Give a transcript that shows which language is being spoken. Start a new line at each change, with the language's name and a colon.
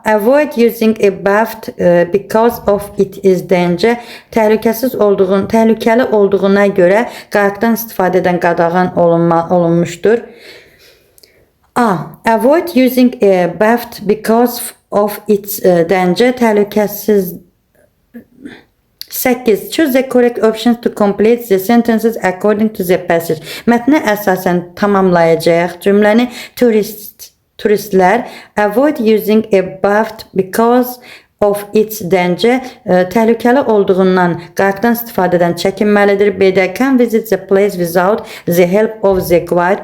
English: Avoid using a bath because of it is danger.
Azerbaijani: Təhlükəli olduğuna görə qayıqdan istifadə edən qadağan olunmuşdur. A.
English: Avoid using a bath because of its danger.
Azerbaijani: Təhlükəsiz. 8.
English: Choose the correct options to complete the sentences according to the passage.
Azerbaijani: Mətnə əsasən tamamlayacağıq cümləni. Turistlər
English: avoid using a bath because of its danger.
Azerbaijani: Təhlükəli olduğundan qayıqdan istifadə edən çəkinməlidir.
English: B-də can visit the place without the help of the guide.